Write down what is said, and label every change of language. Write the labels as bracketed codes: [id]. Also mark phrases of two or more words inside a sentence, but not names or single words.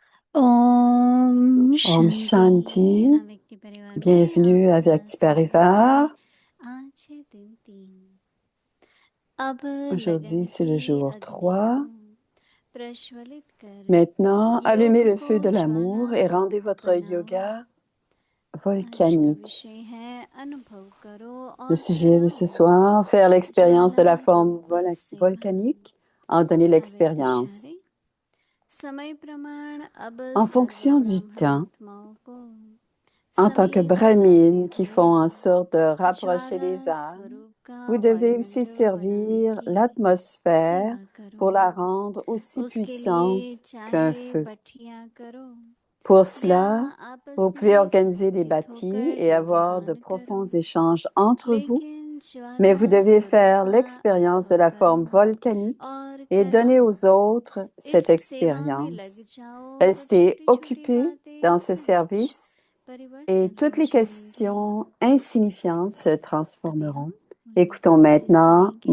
[hi] ओम Om शांति Shanti, अव्यक्त परिवार में [fr] bienvenue à [hi] आपका [fr] Vyakti [hi] स्वागत है। [fr] Parivar. [hi] आज है दिन 3। अब [fr] Aujourd'hui, [hi] लगन [fr] c'est le [hi] की [fr] jour [hi] अग्नि को [fr] 3. [hi] प्रज्वलित कर [fr] Maintenant, allumez [hi] योग [fr] le [hi] को [fr] feu de [hi] ज्वाला [fr] l'amour et rendez votre [hi] बनाओ। [fr] yoga [hi] आज का [fr] volcanique. [hi] विषय है अनुभव करो [fr] Le [hi] और [fr] sujet de ce [hi] कराओ। [fr] soir, faire l'expérience de [hi] ज्वाला [fr] la forme [hi] रूप सेवा [fr] volcanique, en donner [hi] अव्यक्त [fr] l'expérience. [hi] शारी समय प्रमाण अब [fr] En [hi] सर्व [fr] fonction du temps, [hi] ब्राह्मणात्माओं को [fr] en tant que [hi] समेत बनाते [fr] brahmines qui [hi] हुए [fr] font en sorte de rapprocher [hi] ज्वाला [fr] les âmes, [hi] स्वरूप का [fr] vous devez aussi [hi] वायुमंडल बनाने [fr] servir [hi] की [fr] l'atmosphère [hi] सेवा करो। [fr] pour la rendre aussi [hi] उसके लिए [fr] puissante qu'un [hi] चाहे [fr] feu. [hi] भट्टियां करो [fr] Pour [hi] या [fr] cela, vous [hi] आपस [fr] pouvez [hi] में [fr] organiser des [hi] संगठित [fr] bâtis [hi] होकर [fr] et avoir de [hi] ध्यान करो, [fr] profonds échanges entre vous, [hi] लेकिन [fr] mais [hi] ज्वाला [fr] vous devez [hi] स्वरूप [fr] faire [hi] का [fr] l'expérience de [hi] अनुभव [fr] la [hi] करो [fr] forme volcanique [hi] और [fr] et donner [hi] कराओ। [fr] aux autres [hi] इस [fr] cette [hi] सेवा में लग [fr] expérience. [hi] जाओ तो [fr] Restez [hi] छोटी छोटी [fr] occupés [hi] बातें [fr] dans ce [hi] सहज [fr] service et [hi] परिवर्तन [fr] toutes [hi] हो [fr] les [hi] जाएंगी। [fr] questions insignifiantes se [hi] अभी [fr] transformeront. [hi] हम मोहिनी [fr] Écoutons [hi] दीदी से [fr] maintenant [hi] सुनेंगे।